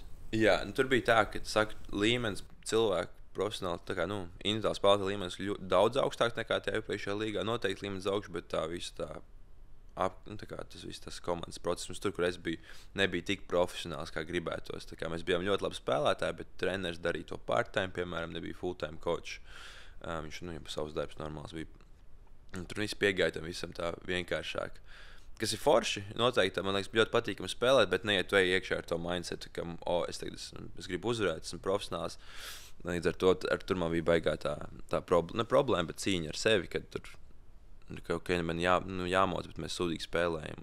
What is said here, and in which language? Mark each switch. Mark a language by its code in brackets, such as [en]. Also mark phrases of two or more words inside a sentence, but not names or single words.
[lv] Jā, tur bija tā, ka līmenis cilvēku profesionāli, tā kā, individuāli spēlētāju līmenis daudz augstāks nekā tajā iepriekšējā līgā. Noteikti līmenis augsts, bet tā visa tā tas viss tas komandas process, tur, kur es biju, nebija tik profesionāls, kā gribētos. Mēs bijām ļoti labi spēlētāji, bet treneris darīja to part-time, piemēram, nebija [en] full-time coach. [lv] Viņš pa savus darbus normāls bija. Un tur viss piegāja tam visam tā vienkāršāk. Kas ir forši, noteikti, man liekas, ļoti patīkami spēlēt, bet neiet tu ej iekšā ar to mindsetu, ka es gribu uzvarēt, esmu profesionāls. Līdz ar to tur man bija baigā tā problēma, bet cīņa ar sevi, kad tur man jāmoc, bet mēs sūdīgi spēlējam.